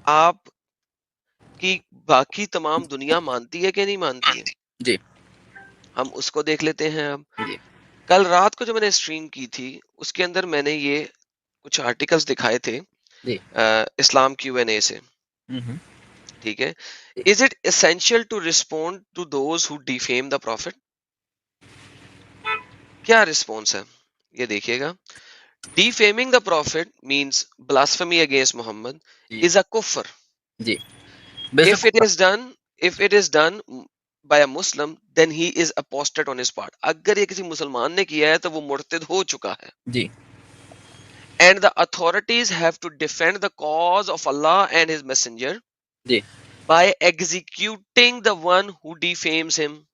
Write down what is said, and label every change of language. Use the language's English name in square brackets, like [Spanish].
[Urdu] آپ کی باقی تمام دنیا مانتی ہے کہ نہیں مانتی ہے؟ جی ہم اس کو دیکھ لیتے ہیں. اب جی کل رات کو جو میں نے اسٹریم کی تھی، اس کے اندر میں نے یہ کچھ آرٹیکلز دکھائے تھے جی اسلام کیو این اے سے. ہوں، ٹھیک ہے. جی [English] Is it essential to respond to those who defame the prophet؟ [Urdu] کیا رسپونس ہے یہ دیکھیے گا. [English] Defaming the prophet means blasphemy against Muhammad [Urdu] جی [English] is a kufr. [Urdu] جی بے [English] If [Urdu] شک. [English] it is done, if it is done by a Muslim, then he is apostate on his part. [Urdu] اگر یہ کسی مسلمان نے کیا ہے تو وہ مرتد ہو چکا ہے. جی [English] And the authorities have to defend the cause of Allah and his messenger [Urdu] جی [English] by executing the one who defames him.